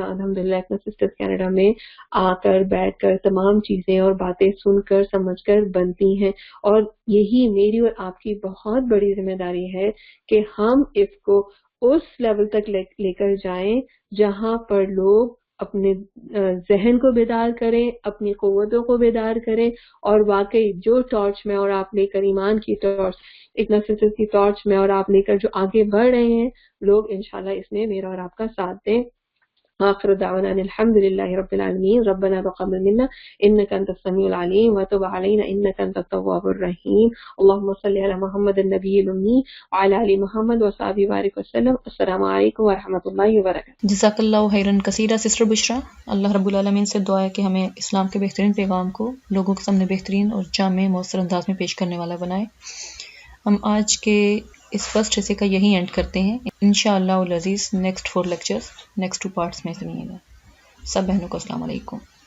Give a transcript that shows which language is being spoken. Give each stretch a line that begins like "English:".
Urdu: الحمدللہ اپنا sisters Canada میں آ کر بیٹھ کر تمام چیزیں اور باتیں سن کر سمجھ کر بنتی ہیں, اور یہی میری اور آپ کی بہت بڑی ذمہ داری ہے کہ ہم اس کو اس لیول تک لے کر جائیں جہاں پر لوگ اپنے ذہن کو بیدار کریں, اپنی قوتوں کو بیدار کریں, اور واقعی جو ٹارچ میں اور آپ لے کر, ایمان کی ٹارچ, اگنیسس کی ٹارچ میں اور آپ لے کر جو آگے بڑھ رہے ہیں, لوگ انشاءاللہ اس میں میرا اور آپ کا ساتھ دیں.
Arabic: آخر دعوانا أن الحمد لله رب العالمين ربنا تقبل منا إنك أنت السميع العليم وتب علينا إنك أنت التواب الرحيم اللهم صل على محمد النبي الأمي وعلى آل محمد وصحبه وبارك وسلم السلام عليكم ورحمة الله وبركاته.
Urdu: جزاک اللہ خیرن کثیرہ سسٹر بشرا. اللہ رب العالمین سے دعا ہے کہ ہمیں اسلام کے بہترین پیغام کو لوگوں کے سامنے بہترین اور جامع مؤثر انداز میں پیش کرنے والا بنائے. ہم آج کے اس فرسٹ حصے کا یہی اینڈ کرتے ہیں. انشاءاللہ العزیز نیکسٹ 4 لیکچرز نیکسٹ 2 پارٹس میں سنیے گا. سب بہنوں کو السلام علیکم.